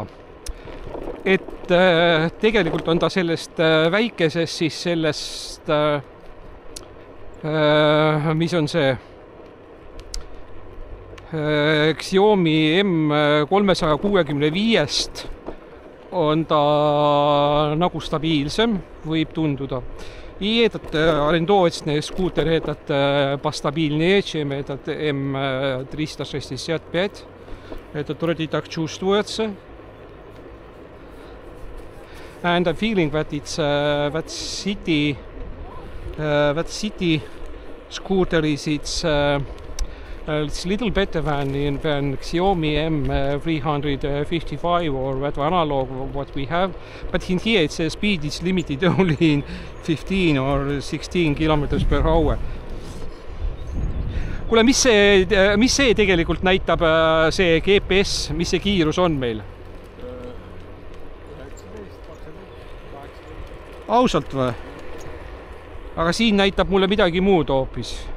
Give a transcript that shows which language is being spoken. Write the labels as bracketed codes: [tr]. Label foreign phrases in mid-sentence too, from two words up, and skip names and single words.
[et] Et tegelikult on ta sellest väikesest, siis sellest, mis on see Xiaomi M365-st on ta nagu stabiilsem, võib tunduda. [ru] И этот арендовочный скутер, этот постабильнее, чем этот M365. Этот вроде так чувствуется. [en] And I'm feeling that it's that city scooter is it's little better than Xiaomi M355 or that analog what we have. But in here it's speed is limited only in 15 or 16 kilometers per hour. [et] Kuule, mis see tegelikult näitab, see GPS, mis see kiirus on meil? 19, 18. Ausalt või? Aga siin näitab mulle midagi muud hoopis.